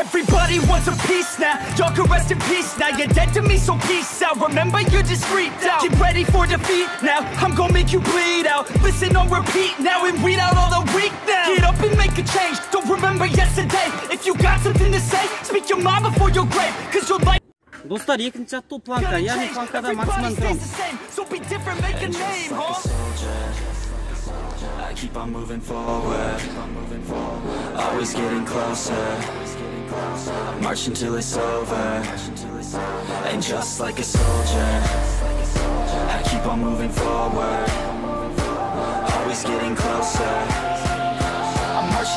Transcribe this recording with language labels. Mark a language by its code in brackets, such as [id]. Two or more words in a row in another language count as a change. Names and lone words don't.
[en] Everybody wants a piece now, y'all can rest in peace now, you're dead to me so peace out, remember you're just freaked out, get ready for defeat now, I'm gonna make you bleed out, listen on repeat now and weed out all the weak now, get up and make a change, don't remember yesterday, if you got something to say, speak your mind before your grave, cause your life. [kk] Достар, екінші жаттығу планка, яғни планкада максималды тұрамыз. [en] So be different, make a name, huh? I keep on moving forward, always getting closer, I'm marching till it's over, and just like a soldier, I keep on moving forward, always getting closer, I'm marching